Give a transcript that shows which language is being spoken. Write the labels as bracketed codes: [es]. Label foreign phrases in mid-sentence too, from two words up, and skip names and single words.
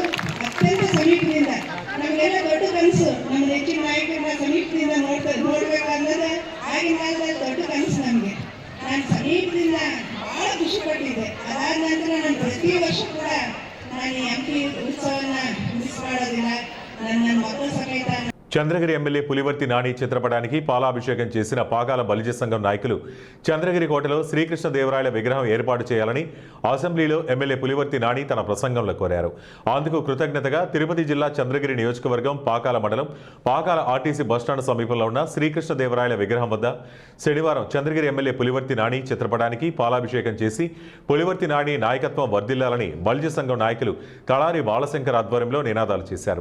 [kn] ಅತ್ಯಂತ ಸಮೀಪದಿಂದ ನಮಗೆಲ್ಲ ದೊಡ್ಡ ಕನಸು, ನಮ್ಮ ನೆಚ್ಚಿನ ನಾಯಕರನ್ನ ಸಮೀಪದಿಂದ ನೋಡ್ಬೇಕು ಅನ್ನೋದು ಆಗಿನ ಕಾಲದಲ್ಲಿ ದೊಡ್ಡ ಕನಸು ನಮಗೆ. ನಾನು ಸಮೀಪದಿಂದ ಬಹಳ ಖುಷಿ ಪಟ್ಟಿದ್ದೆ. ಅದಾದ ನಂತರ ನಾನು ಪ್ರತಿ ವರ್ಷ ಕೂಡ ನಾನು ಈ ಹಂಪಿ ಉತ್ಸವನ ಮಿಸ್ ಮಾಡೋದಿಲ್ಲ. ನನ್ನ ಮಕ್ಕಳ ಸಮೇತ [te] చంద్రగిరి ఎమ్మెల్యే పులివర్తి నాని చిత్రపటానికి పాలాభిషేకం చేసిన పాకాల బలిజ సంఘం నాయకులు చంద్రగిరి కోటలో శ్రీకృష్ణదేవరాయల విగ్రహం ఏర్పాటు చేయాలని అసెంబ్లీలో ఎమ్మెల్యే పులివర్తి నాని తన ప్రసంగంలో కోరారు. అందుకు కృతజ్ఞతగా తిరుపతి జిల్లా చంద్రగిరి నియోజకవర్గం పాకాల మండలం పాకాల ఆర్టీసీ బస్టాండ్ సమీపంలో ఉన్న శ్రీకృష్ణదేవరాయల విగ్రహం వద్ద శనివారం చంద్రగిరి ఎమ్మెల్యే పులివర్తి నాని చిత్రపటానికి పాలాభిషేకం చేసి పులివర్తి నాని నాయకత్వం వర్ధిల్లాలని బలిజ సంఘం నాయకులు తళారి బాలశంకర్ ఆధ్వర్యంలో నినాదాలు చేశారు.